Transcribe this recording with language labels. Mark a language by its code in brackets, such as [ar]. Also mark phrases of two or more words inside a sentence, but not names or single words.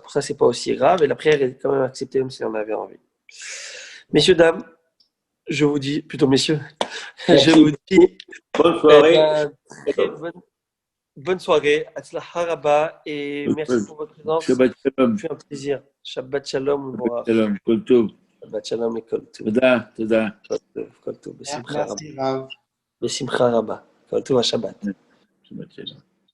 [fr] Pour ça, c'est pas aussi grave. Et la prière est quand même acceptée, même si on avait envie. Messieurs, dames, je vous dis, plutôt messieurs, je vous dis bonne soirée. Bonne soirée. [he] הצלחה רבה. [fr] Et merci pour votre présence. [he] שבת שלום. [fr] C'est un plaisir. [he] שבת שלום. שבת שלום. כל טוב. שבת שלום et כל טוב. תודה, תודה. כל טוב. [fr] Merci, Rav. [he] בשמחה רבה. כל טוב, שבת. שבת שלום.